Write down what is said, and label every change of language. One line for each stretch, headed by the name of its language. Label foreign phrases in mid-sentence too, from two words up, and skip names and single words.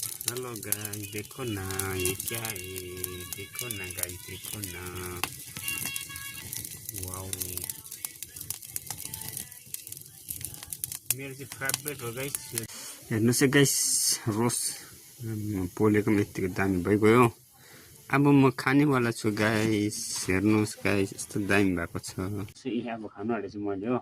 Hindi: हेलो गाइस, देखो ना ये क्या है। देखो ना गाइस, देखो ना। वाओ,
Nepali: मेरो चाहिँ फेभरेट हो गाइस। हेर्नुहोस् है गाइस, रोस पोलेको पनि यत्तिको दामी भइगयो। अब म खानेवाला छु गाइस। हेर्नुहोस् गाइस, यस्तो दामी भएको छ। यहाँ अब खानु आँटेछु मैले हो।